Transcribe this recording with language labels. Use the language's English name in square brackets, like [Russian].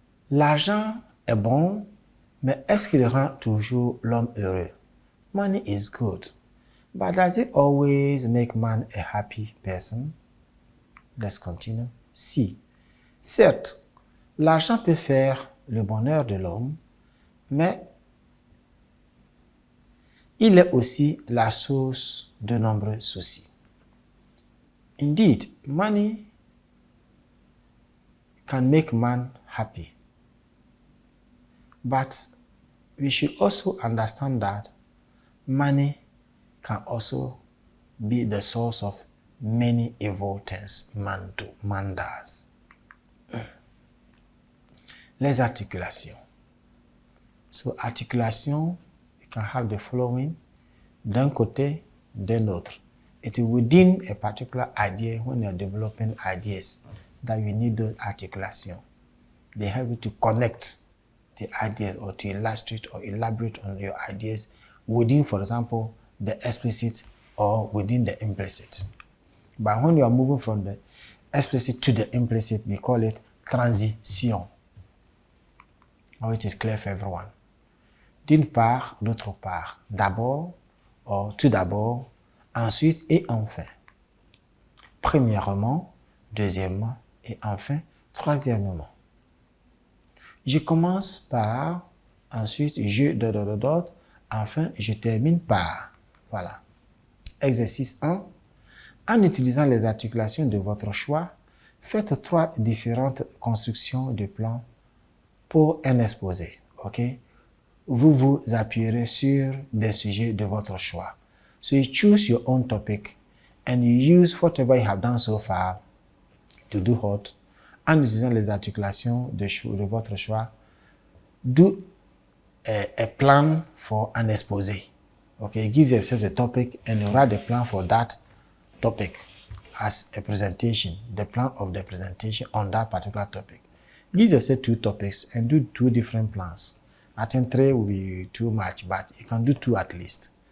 [French] L'argent est bon, mais est-ce qu'il rend toujours l'homme heureux? [English] Money is good, but does it always make man a happy person? Let's continue. Si. [French] Certes, l'argent peut faire le bonheur de l'homme, mais il est aussi la source de nombreux soucis. [English] Indeed, money can make man happy. But we should also understand that money can also be the source of many evil things man does. [French] Les articulations. [English] So articulation, you can have the following [French] d'un côté, d'un autre. [English] It is within a particular idea when you are developing ideas that you need those articulations. They help you to connect the ideas or to illustrate or elaborate on your ideas within, for example, the explicit or within the implicit. But when you are moving from the explicit to the implicit, we call it transition. Oh, it is clear for everyone. [French] D'une part, d'autre part. D'abord, ou tout d'abord, ensuite et enfin. Premièrement, deuxièmement et enfin, troisièmement. Je commence par, ensuite je, enfin je termine par. Voilà. Exercice 1. En utilisant les articulations de votre choix, faites 3 différentes constructions de plans pour un exposé. Ok? Vous vous appuierez sur des sujets de votre choix. [English] So you choose your own topic and you use whatever you have done so far to do what? [French] En utilisant les articulations de votre choix, [English] do a plan for an exposé. Okay, give yourself a topic and you write a plan for that topic as a presentation, the plan of the presentation on that particular topic. Give yourself 2 topics and do 2 different plans. I think 3 will be too much, but you can do 2 at least.